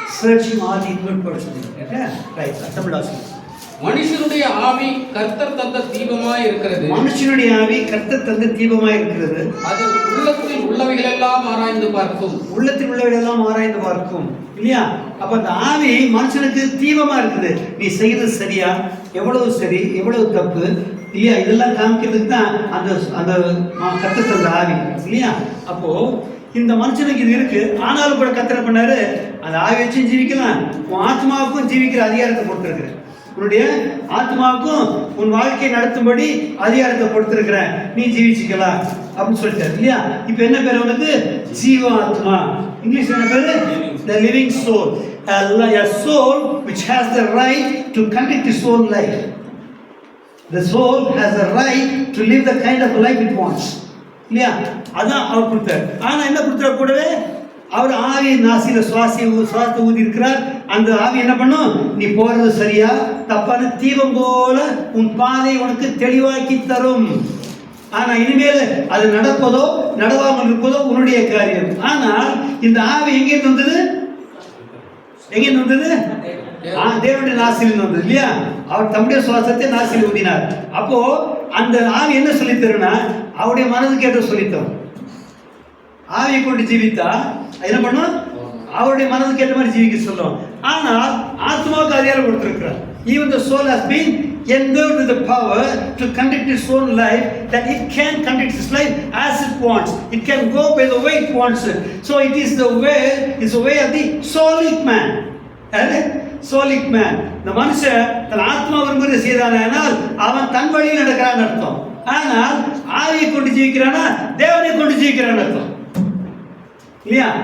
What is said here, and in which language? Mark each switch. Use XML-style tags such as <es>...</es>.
<en>Searching all the inward parts of the man. Right.</en> <ta>Tamil வாசிங்க. மனுஷனுடைய ஆவி கர்த்தர் தந்த தீபமாய் இருக்கிறது. மனுஷனுடைய ஆவி கர்த்தர் தந்த தீபமாய் இருக்கிறது. அது உள்ளத்தில் உள்ளவைகளெல்லாம் ஆராய்ந்து பார்க்கும். உள்ளத்தில் உள்ளவைகளெல்லாம் ஆராய்ந்து பார்க்கும் இல்லையா? அப்ப அந்த ஆவி மனுஷனுக்கு தீபமா இருக்குது. நீ செய்யறது சரியா, எவ்வளவு சரி, எவ்வளவு தப்பு இல்லையா, இதெல்லாம் காமிக்கிறதுக்கு தான் அந்த அந்த கர்த்தர் தந்த ஆவி இல்லையா? அப்போ இந்த மனுஷனுக்கு இது இருக்கு. ஆனாலும் கூட கர்த்தர் பண்ணாரு, அந்த ஆவி வச்சும் ஜீவிக்கலாம், உன் ஆத்மாவுக்கும் ஜீவிக்கிற அதிகாரத்தை கொடுத்துருக்குறேன். உன்னுடைய ஆத்மாவுக்கும் உன் வாழ்க்கையை நடத்தும்படி அதிகாரத்தை கொடுத்துருக்கிறேன், நீ ஜீவிச்சுக்கலாம் அப்படின்னு சொல்லிட்டாரு இல்லையா? இப்ப என்ன பேர் உனக்கு? ஜீவாத்மா. இங்கிலீஷ் என்ன பேரு?</ta> <en>The living soul. A soul which has the right to conduct its own life. The soul has the right to live the kind of life it wants.</en> <ta>இல்லையா? அதான் அவர் கொடுத்தார். ஆனா என்ன கொடுத்தார்? கூடவே அவர் ஆவி நாசியில சுவாசத்தை ஊதி இருக்கிறார். அந்த ஆவி என்ன பண்ணும்? நீ போறது சரியா தப்பான தீபம் போல உன் பாதை உனக்கு தெளிவாக்கி தரும். ஆனா இனிமேல் அது நடப்பதோ நடவாமல் இருப்பதோ உன்னுடைய காரியம். ஆனால் இந்த ஆவி எங்கே வந்தது? எங்கே வந்தது? தேவனுடைய நாசியில் வந்தது இல்லையா? அவர் தம்முடைய சுவாசத்தை நாசியில் ஊதினார். அப்போ அந்த ஆவி என்ன சொல்லித்தருன்னா, அவருடைய மனதுக்கு ஏற்ற சொல்லித்தரும். ஆவியை கொண்டு ஜீவித்தா என்ன பண்ணும்? அவருடைய மனதுக்கு ஏற்ற மாதிரி ஜீவிக்க சொல்லும். ஆனால் ஆத்மாவுக்கு அதிகாரம் கொடுத்திருக்கிறார்.</ta> <en>Even the soul has been endowed with the power to conduct its own life, that it can conduct its life as it wants. It can go by the way it wants it. So it is the way of the soulic man. Soulic man.</en> <ta>இந்த மனுஷன் தன் ஆத்மா விரும்புவதை செய்தானால் அவன் தன் வழியில் நடக்கிறான்னு அர்த்தம். ஆனால் ஆவியை கொண்டு ஜீவிக்கிறானா தேவனை கொண்டு ஜீவிக்கிறான்னு அர்த்தம் இல்லையா?</ta>